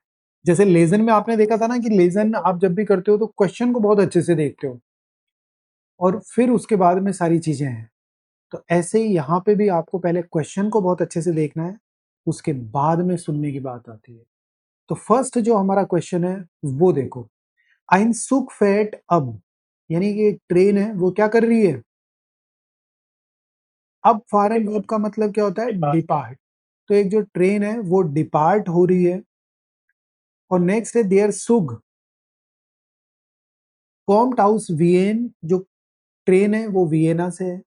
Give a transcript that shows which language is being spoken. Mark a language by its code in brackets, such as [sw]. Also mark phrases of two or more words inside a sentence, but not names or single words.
[hi] जैसे लेजन में आपने देखा था ना कि लेजन आप जब भी करते हो तो क्वेश्चन को बहुत अच्छे से देखते हो और फिर उसके बाद में सारी चीजें हैं। तो ऐसे ही यहाँ पे भी आपको पहले क्वेश्चन को बहुत अच्छे से देखना है, उसके बाद में सुनने की बात आती है। तो फर्स्ट जो हमारा क्वेश्चन है वो देखो, [de] ein Zug fährt ab, [hi] यानी कि एक ट्रेन है वो क्या कर रही है, अब [de] fahren ab [hi] का मतलब क्या होता है, डिपार्ट। तो एक जो ट्रेन है वो डिपार्ट हो रही है। और नेक्स्ट है [de] der Zug kommt aus Wien, [hi] जो ट्रेन है वो वियना से है।